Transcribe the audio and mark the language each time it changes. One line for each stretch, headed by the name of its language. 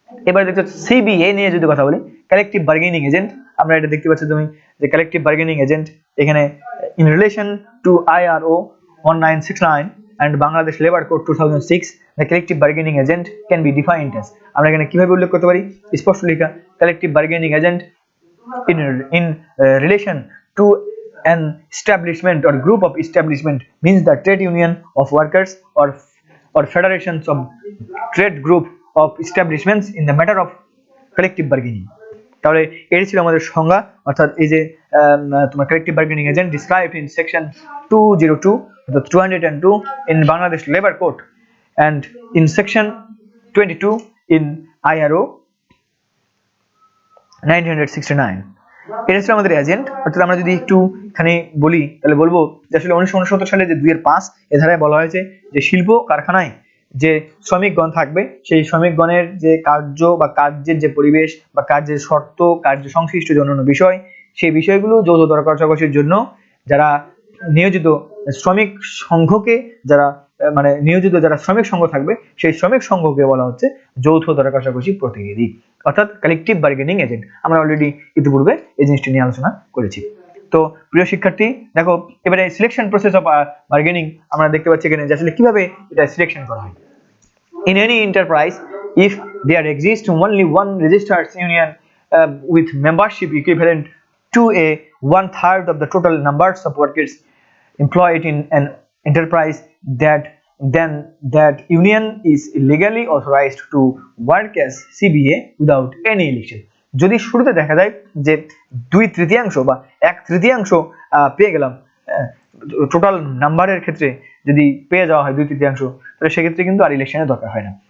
Bangla: এবার দেখতে পাচ্ছি সিবিএ নিয়ে যদি কথা বলি, কালেকটিভ বার্গেনিং এজেন্ট, আমরা এটা দেখতে পাচ্ছি তুমি যে কালেকটিভ বার্গেনিং এজেন্ট এখানে
English: in relation to IRO 1969 and Bangladesh Labor Code 2006 the collective bargaining agent can be defined as,
Bangla: আমরা এখানে কিভাবে উল্লেখ করতে পারি, স্পষ্ট লেখা collective bargaining agent
English: in relation to an establishment or group of establishment means the trade union of workers or federations of trade group of establishments in the matter of collective bargaining।
Bangla: তাহলে এটি ছিল আমাদের সংজ্ঞা, অর্থাৎ এই যে তোমার collective bargaining agent
English: Described in section 202 in Bangladesh Labor Code and in section 22 in IRO 1969।
Bangla: এটা ছিল আমাদের এজেন্ট। অর্থাৎ আমরা যদি একটুখানি বলি তাহলে বলবো যে আসলে 1969 সালে যে 2-5 এ ধারায় বলা হয়েছে যে শিল্প কারখানায় যে শ্রমিকগণ থাকবে সেই শ্রমিকগণের যে কার্য বা কার্যের যে পরিবেশ বা কার্যের শর্ত, কার্য সংশ্লিষ্ট যে অন্যান্য বিষয়, সেই বিষয়গুলো যৌথ দর কষাকষির জন্য যারা নিয়োজিত শ্রমিক সংঘকে, যারা মানে নিয়োজিত যারা শ্রমিক সংঘ থাকবে সেই শ্রমিক সংঘকে বলা হচ্ছে যৌথ দর কষাকষি প্রতিনিধি, অর্থাৎ কালেকটিভ বার্গেনিং এজেন্ট। আমরা অলরেডি ইতিপূর্বে এই জিনিসটি নিয়ে আলোচনা করেছি। তো প্রিয় শিক্ষার্থী দেখো এবারে সিলেকশন প্রসেস অফ বার্গেনিং আমরা দেখতে পাচ্ছি এখানে যে আসলে কিভাবে এটা সিলেকশন করা হয়।
English: In any enterprise, if there exists only one registered union with membership equivalent to a 1/3 of the total numbers of workers employed in an enterprise, then that union is legally authorized to work as CBA without any election.
Bangla: যদি শুরুতে দেখা যায় যে 2/3 বা 1/3 পেয়ে গেলাম total নাম্বারের ক্ষেত্রে, যদি পেয়ে যাওয়া হয় 2/3, তাহলে সেক্ষেত্রে কিন্তু আর ইলেকশনের দরকার হয় না।